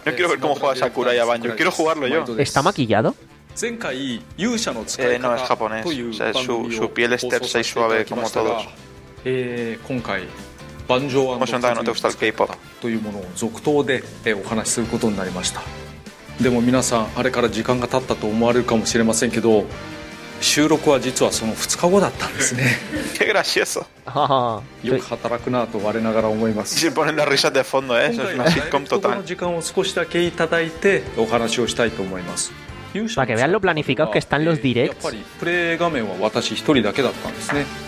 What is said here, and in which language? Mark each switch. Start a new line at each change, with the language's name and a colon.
Spanish: No quiero ver cómo juega Sakurai a Banjo, quiero jugarlo yo. ¿Está maquillado? No, es japonés. O sea, su piel es tersa y suave como todos. Hemos notado que no te gusta el K-pop.
Japanese: でも皆さんあれから時間が経ったと思われるかもしれませんけど、収録は実はその2日後だったんですね。
Spanish: Qué gracioso.
Japanese: よく働くなと我ながら思います。
Spanish: Se ponen las risas de fondo, eso es una sitcom total.
Japanese: 時間を少しだけいただいてお話をしたいと思います。
Spanish: Para que vean lo planificados que están los directs.
Japanese: プレイ画面は私1人だけだったんですね。